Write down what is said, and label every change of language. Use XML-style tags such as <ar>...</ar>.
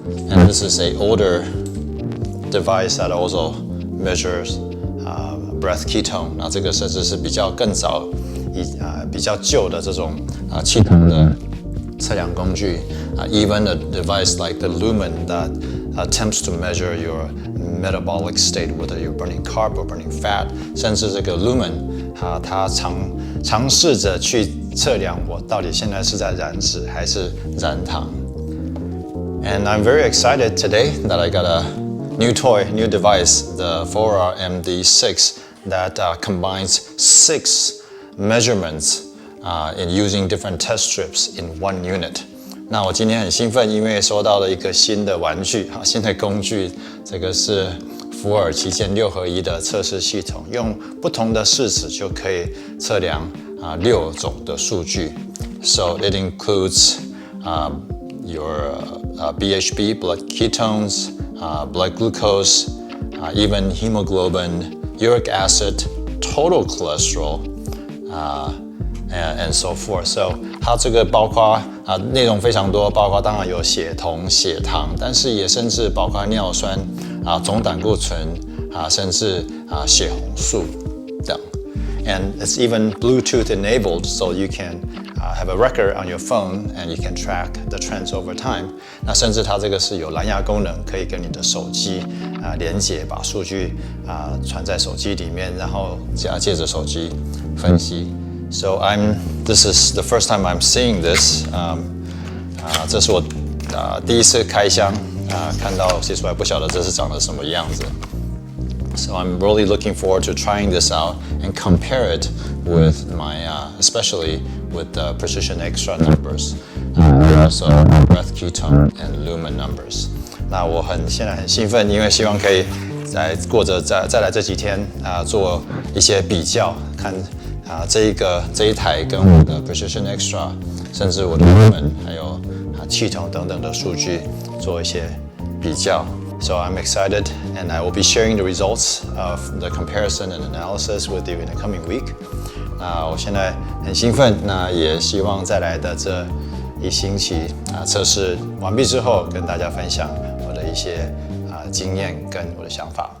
<en>And this is an older device that also measures breath ketone.</en> <zh>那這個甚至是比較更早比較舊的這種氣酮的測量工具。</zh> <en>Even a device like the Lumen that attempts to measure your metabolic state, whether you're burning carb or burning fat.</en> <zh>甚至這個 Lumen 它嘗試着去測量我到底現在是在燃脂還是燃糖。</zh> <en>And I'm very excited today that I got a new device, the Fora MD6, that combines 6 measurements in using different test strips in one unit.</en> <zh>那我今天很興奮，因為收到了一個新的玩具，新的工具，這個是福爾旗艦6合1的測試系統，用不同的試紙就可以測量6種的數據。</zh> <en>So it includes your BHB, blood ketones, blood glucose, even hemoglobin, uric acid, total cholesterol, and so forth.</en> <zh>So 它這個包括內容非常多，包括當然有血酮、血糖，但是也甚至包括尿酸總膽固醇甚至血紅素等。</zh> <en>And it's even Bluetooth enabled, so you can have a record on your phone and you can track the trends over time.</en> <zh>那甚至它這個是有藍牙功能，可以跟你的手機連接，把數據傳在手機裡面，然後借着手機分析。</zh> <en>So this is the first time I'm seeing this.</en> <zh>這是我第一次開箱看到，其實我還不曉得這是長得什麼樣子。</zh> <en>So I'm really looking forward to trying this out and compare it with my, especially with the Precision Xtra numbers, and also breath ketone and Lumen numbers.</en> <zh>那我現在很興奮，因為希望可以再來這幾天做一些比較，看這一台跟我的 Precision Xtra， 甚至我的 Lumen 還有氣筒等等的數據做一些比較。</zh> <en>So I'm excited, and I will be sharing the results of the comparison and analysis with you in the coming week.</en> <zh>我現在很興奮，那也希望再來的這一星期測試完畢之後，跟大家分享我的一些經驗跟我的想法。</zh>